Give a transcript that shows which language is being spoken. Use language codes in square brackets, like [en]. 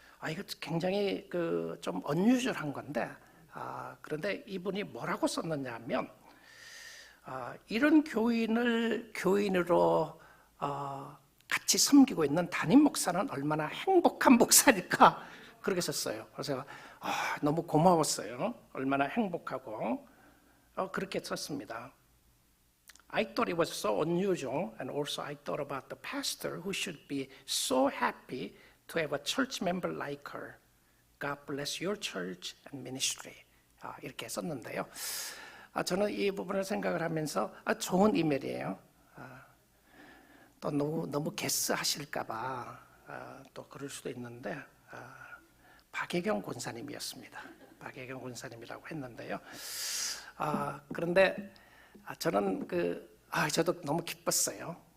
[ko] 이거 굉장히 좀 언유절한 건데, 그런데 이분이 뭐라고 썼느냐 하면, 이런 교인으로 같이 섬기고 있는 담임 목사는 얼마나 행복한 목사일까, 그렇게 썼어요. 그래서 너무 고마웠어요. 얼마나 행복하고, 그렇게 썼습니다. [en] I thought it was so unusual, and also I thought about the pastor who should be so happy to have a church member like her. God bless your church and ministry. [ko] 이렇게 썼는데요. 저는 이 부분을 생각을 하면서 좋은 이메일이에요. 또 너무 게스하실까봐 또 그럴 수도 있는데, 박혜경 권사님이었습니다. 박혜경 권사님이라고 했는데요. 그런데 저는 저도 너무 기뻤어요.